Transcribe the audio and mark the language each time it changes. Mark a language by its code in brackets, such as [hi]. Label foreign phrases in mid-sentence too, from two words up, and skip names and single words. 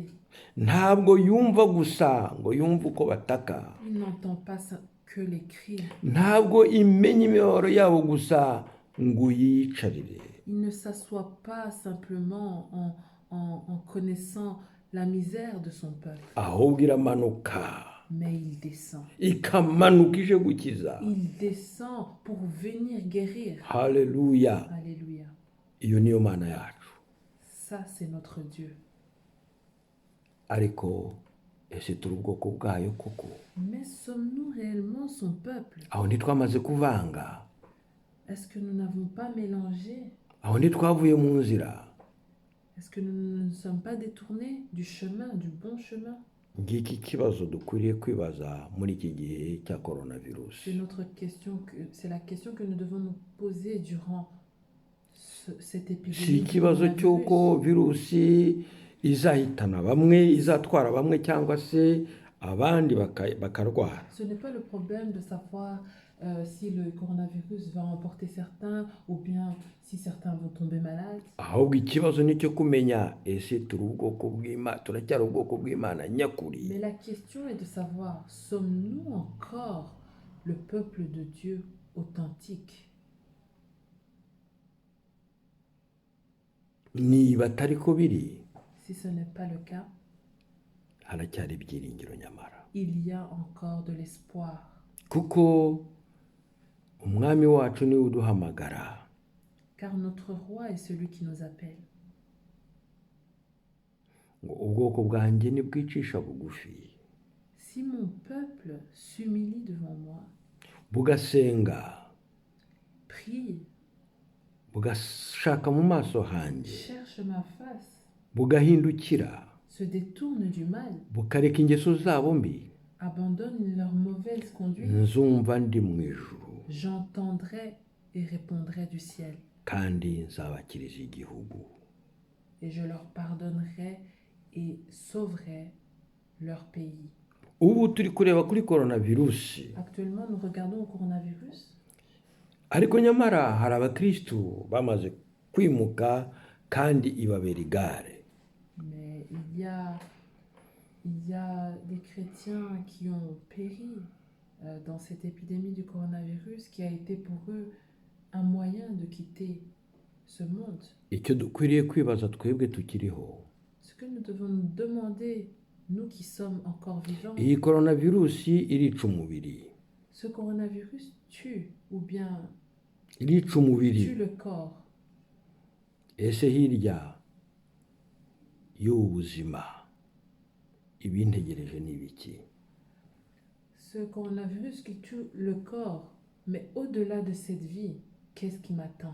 [rw] Ntabwo yumva gusa ngo yumve uko bataka. [fr] Il n'entend pas que les cris. [rw] Ntabwo imenya imibabaro yabo gusa ngo yicarire. [fr] Il ne s'assoit pas simplement en connaissant la misère de son peuple, [rw] Ahubwo iramanuka, [fr] mais il descend. [rw] ikamanuka ije gukiza. [fr] Il descend pour venir guérir. [rw] Haleluya. [fr] Alléluia. [rw] Iyo niyo Mana yacu. [fr] Ça, c'est notre Dieu. [rw] Ariko ese turi ubwoko bwayo koko? [fr] Mais sommes-nous réellement son peuple? [rw] Aho ntitwamaze kuvanga? [fr] Est-ce que nous n'avons pas mélangé? [rw] Aho ntitwavuye mu nzira? [fr] Est-ce que nous ne sommes pas détournés du chemin, du bon chemin? [rw] Ngiki ikibazo dukwiriye kwibaza muri iki gihe cya [fr] C'est coronavirus. c'est la question que nous devons nous poser durant cette [rw] Si [fr] épidémie du [rw] ikibazo cy'uko [fr] coronavirus. [rw] virusi izahitana bamwe, izatwara bamwe cyangwa se abandi bakarwara. [fr] Ce n'est pas le problème de savoir si le coronavirus va emporter certains ou bien si certains vont tomber malades. [rw] Ahubwo ikibazo ni cyo kumenya ese turacyari ubwoko bw'Imana nyakuri. [fr] Mais la question est de savoir, sommes-nous encore le peuple de Dieu authentique? [rw] Niba atari ko biri, [fr] Si ce n'est pas le cas, [rw] haracyari ibyiringiro nyamara. [fr] il y a encore de l'espoir. [rw] Kuko umwami wacu niwe uduhamagara. [fr] Car notre roi est celui qui nous appelle. [rw] Ngo ubwoko bwanjye nibwicisha bugufi, [fr] Si mon peuple s'humilie devant moi, [rw] bugasenga, [fr] prie, [rw] bugashaka mu maso hanjye, [fr] cherche ma face, [rw] bugahindukira, [fr] se détourne du mal, [rw] bukareka ingeso zabo mbi, [fr] abandonne leur mauvaise conduite, [rw] nzumva ndi mu ijuru [fr] j'entendrai et répondrai du ciel, [rw] kandi nzabakiriza igihugu. [fr] et je leur pardonnerai et sauverai leur pays. [rw] Ubu turi kureba kuri coronavirus, [fr] Actuellement, nous regardons au coronavirus, [rw] ariko nyamara hari abakristu bamaze kwimuka kandi ibabera igare. [fr] mais il y a des chrétiens qui ont péri dans cette épidémie du coronavirus qui a été pour eux un moyen de quitter ce monde. [rw] Icyo dukwiriye kwibaza twebwe tukiriho, [fr] Ce que nous devons nous demander, nous qui sommes encore vivants, [rw] iyi coronavirus irica umubiri, [fr] ce coronavirus tue ou bien [rw] irica [fr] tue [rw] umubiri. [fr] le corps. [rw] Ese hirya y'ubu buzima ibintegereje ni ibiki? [fr] Ce coronavirus qui tue le corps, mais au-delà de cette vie, qu'est-ce qui m'attend?